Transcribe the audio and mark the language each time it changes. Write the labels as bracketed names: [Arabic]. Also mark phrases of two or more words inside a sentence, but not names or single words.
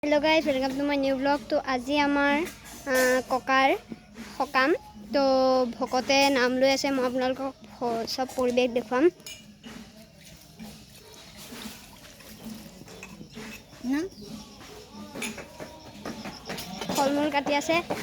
[English] hello guys, welcome to my new blog. [Assamese] तो আজি আমাৰ ককাৰ সকাম, তো ভকতে নাম লৈ আছে। মই আপোনালোকক সব পৰিৱেশ দেখুৱাম। ফল মূল কাটি আছে।